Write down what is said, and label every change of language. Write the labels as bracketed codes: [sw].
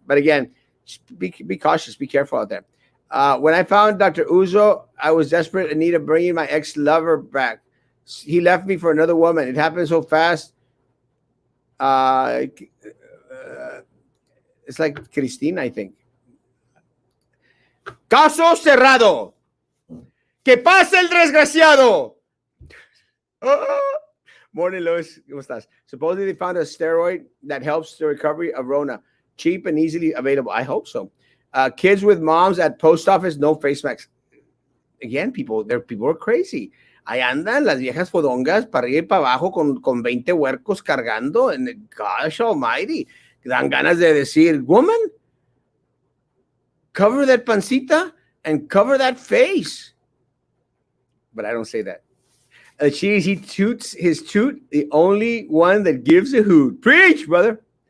[en] But again, be cautious, be careful out there. When I found Dr. Uzo, I was desperate in need of bringing my ex-lover back. He left me for another woman. It happened so fast. It's like Cristina, I think. [es] Caso cerrado. Que pase el desgraciado. [en] Morning, [es] Luis. ¿Cómo estás? [en] Supposedly they found a steroid that helps the recovery of Rona. Cheap and easily available. I hope so. Kids with moms at post office, no face masks. Again, people are crazy. [es] Ahí andan las viejas fodongas para arriba y para abajo con 20 huercos cargando. [en] And gosh almighty. [es] Dan ganas de decir, [en] woman, cover that pancita and cover that face. But I don't say that. Cheese, he toots his toot, the only one that gives a hoot. Preach, brother.